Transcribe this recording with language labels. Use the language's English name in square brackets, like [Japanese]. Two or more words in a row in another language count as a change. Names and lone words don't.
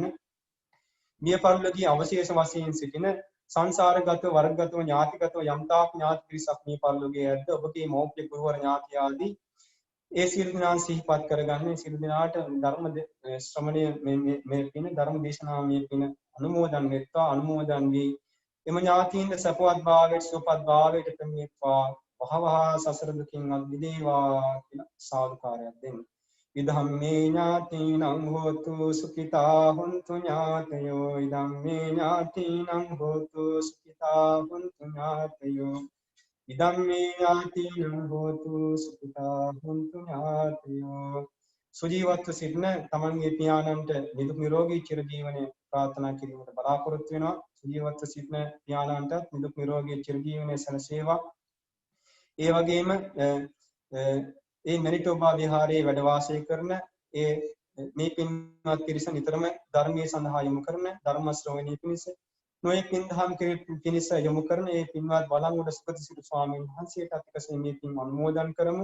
[Sinhala] මිය පරලෝකීය අවශේෂ වශයෙන් සිටින සංසාරගතව වර්ගගතව ඥාතිගතව යම්තාක් ඥාති පිරිසක් මිය පරලෝකීය ඇද්ද ඔබගේ මෞඛ්‍ය ගුරුවර ඥාති ආදී ඒ සියලු දෙනා සිහිපත් කරගන්න. සියලු දෙනාට ධර්ම ශ්‍රවණය මේ පින ධර්ම දේශනාව මේ පින අනුමෝදන් වෙත්වා. අනුමෝදන් වී එම ඥාතීන්ද සපවත් භාවයට සුවපත් භාවයට පෙමිණෙත්වා. වහවහ සසර දුකින් අත්මිදේවා කියලා සාදුකාරයක් දෙන්න. [Pali] ඉදම්මේ ඥාතීනං හෝතු සුඛිතා හුන්තු ඥාතයෝ. ඉදම්මේ ඥාතීනං හෝතු සුඛිතා හුන්තු ඥාතයෝ. ඉදම්මේ ඥාතීනං හෝතු සුඛිතා හුන්තු ඥාතයෝ. [Sinhala] සුජීවත්ව සිටින තමන්ගේ පියාණන්ට නිදුක් නිරෝගී චිරජීවනය ප්‍රාර්ථනා කිරීමට බලාපොරොත්තු වෙනවා. සුජීවත්ව සිටින පියාණන්ට නිදුක් නිරෝගී චිරජීවනය සැලසේවා. ඒ වගේම ඒ මැනිටෝබා විහාරයේ වැඩ වාසය කරන මේ පින්වත් පිරිස නිතරම ධර්මයේ සඳහා යොමු කරන ධර්ම ශ්‍රවණී පිණිස නොයෙක් පින්දහම් පිණිස යොමු කරන ඒ පින්වත් බලංගොඩ සුගතසිරි ස්වාමීන් වහන්සේට අතිකසේ මේ පින් අනුමෝදන් කරමු.